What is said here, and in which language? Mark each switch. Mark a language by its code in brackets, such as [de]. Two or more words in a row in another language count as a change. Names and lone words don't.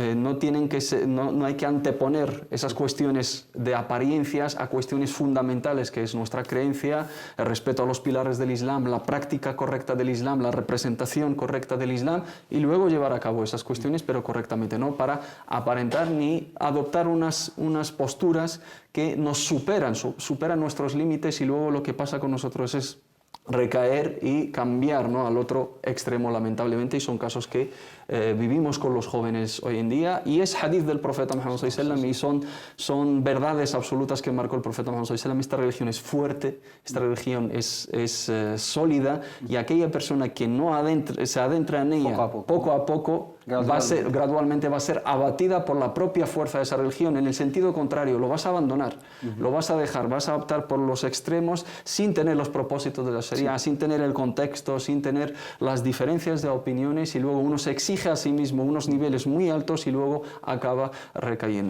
[es] no hay que anteponer esas cuestiones de apariencias a cuestiones fundamentales, que es nuestra creencia, el respeto a los pilares del Islam, la práctica correcta del Islam, la representación correcta del Islam, y luego llevar a cabo esas cuestiones, pero correctamente, no para aparentar ni adoptar unas posturas que nos superan nuestros límites, y luego lo que pasa con nosotros es recaer y cambiar, ¿no? Al otro extremo, lamentablemente, y son casos que vivimos con los jóvenes hoy en día, y es hadith del profeta Muhammad [ar] صلى الله عليه وسلم, [es] y son verdades absolutas que marcó el profeta Muhammad [ar] صلى الله عليه وسلم. [es] Esta religión es fuerte, esta religión es sólida, y aquella persona que no se adentra en ella poco a poco gradualmente va a ser abatida por la propia fuerza de esa religión. En el sentido contrario, lo vas a abandonar, lo vas a dejar, vas a optar por los extremos sin tener los propósitos de la Sharia, sin tener el contexto, sin tener las diferencias de opiniones, y luego uno se exige a sí mismo unos niveles muy altos y luego acaba recayendo.